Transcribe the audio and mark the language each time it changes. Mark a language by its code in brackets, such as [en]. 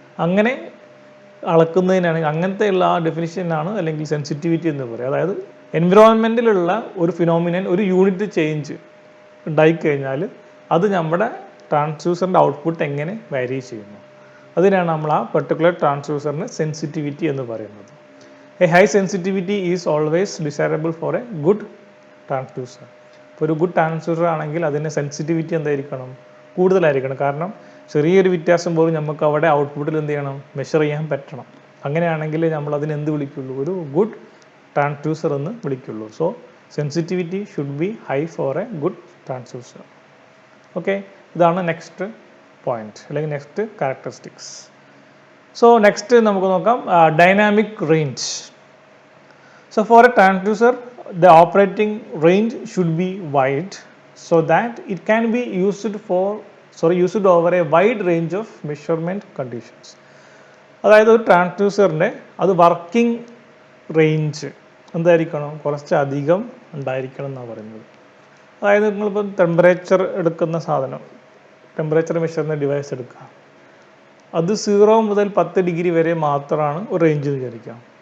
[ml] അങ്ങനെ അളക്കുന്നതിനാണെങ്കിൽ അങ്ങനത്തെ ഉള്ള ആ ഡെഫിനിഷനാണ് അല്ലെങ്കിൽ സെൻസിറ്റിവിറ്റി എന്ന് പറയുക. അതായത് എൻവിറോൺമെൻറ്റിലുള്ള ഒരു ഫിനോമിനൻ ഒരു യൂണിറ്റ് ചേഞ്ച് ഉണ്ടായിക്കഴിഞ്ഞാൽ അത് നമ്മുടെ ട്രാൻസ്ഡ്യൂസറിൻ്റെ ഔട്ട്പുട്ട് എങ്ങനെ വാരി ചെയ്യുന്നു, അതിനാണ് നമ്മൾ ആ പെർട്ടിക്കുലർ ട്രാൻസ്ഡ്യൂസറിന് സെൻസിറ്റിവിറ്റി എന്ന് പറയുന്നത്. [en] A high sensitivity is always desirable for a good transducer. [ml] ഇപ്പോൾ ഒരു ഗുഡ് ട്രാൻസ്ഡ്യൂസർ ആണെങ്കിൽ അതിൻ്റെ സെൻസിറ്റിവിറ്റി എന്തായിരിക്കണം, കൂടുതലായിരിക്കണം. കാരണം ചെറിയൊരു വ്യത്യാസം പോലും നമുക്ക് അവിടെ ഔട്ട്പുട്ടിൽ എന്ത് ചെയ്യണം, മെഷർ ചെയ്യാൻ പറ്റണം. അങ്ങനെയാണെങ്കിൽ നമ്മൾ അതിന് എന്ത് വിളിക്കുള്ളൂ, ഒരു ഗുഡ് ട്രാൻസ്ഡ്യൂസർ എന്ന് വിളിക്കുള്ളൂ. [en] So sensitivity should be high for a good transducer. [ml] Okay, ഇതാണ് നെക്സ്റ്റ് പോയിന്റ് അല്ലെങ്കിൽ നെക്സ്റ്റ് ക്യാരക്ടറിസ്റ്റിക്സ്. സോ നെക്സ്റ്റ് നമുക്ക് നോക്കാം dynamic range. [en] So for a transducer, the operating range should be wide so that it can be used over a wide range of measurement conditions. [ml] അതായത് ഒരു ട്രാൻസ്ഡ്യൂസറിൻ്റെ അത് working range എന്തായിരിക്കണം, കുറച്ചധികം ഉണ്ടായിരിക്കണം എന്നാണ് പറയുന്നത്. അതായത് നിങ്ങളിപ്പോൾ ടെമ്പറേച്ചർ എടുക്കുന്ന സാധനം, ടെമ്പറേച്ചർ മെഷറിൻ്റെ ഡിവൈസ് എടുക്കുക, അത് 0 മുതൽ 10 ഡിഗ്രി വരെ മാത്രമാണ് ഒരു റേഞ്ച് എന്ന് വിചാരിക്കാം.